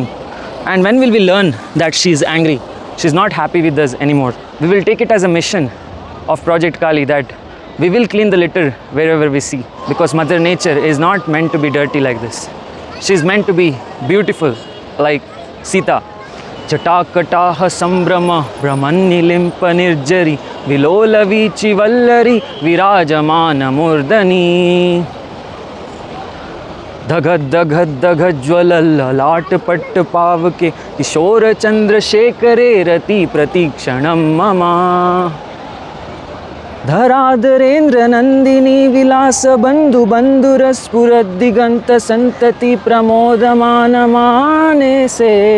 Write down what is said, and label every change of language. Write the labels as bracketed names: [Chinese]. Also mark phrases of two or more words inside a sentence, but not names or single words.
[English] And when will we learn that she's angry? She's not happy with us anymore. We will take it as a mission of Project Kali that we will clean the litter wherever we see, because Mother Nature is not meant to be dirty like this. She's meant to be beautiful like Sita. [Sanskrit] चटकटह सम्भ्रम ब्रह्मन्निलिम्प निर्झरी विलोल वीचि वल्लरी विराजमान मूर्धनि धगद धगद धगद ज्वलल लाट पट्ट पावके किशोर चंद्रशेखरे रति प्रतीक्षणम मम धराधरेन्द्र नंदिनी विलास बंधु बंधुरस्फुरद्दिगंत संतति प्रमोदमान माने से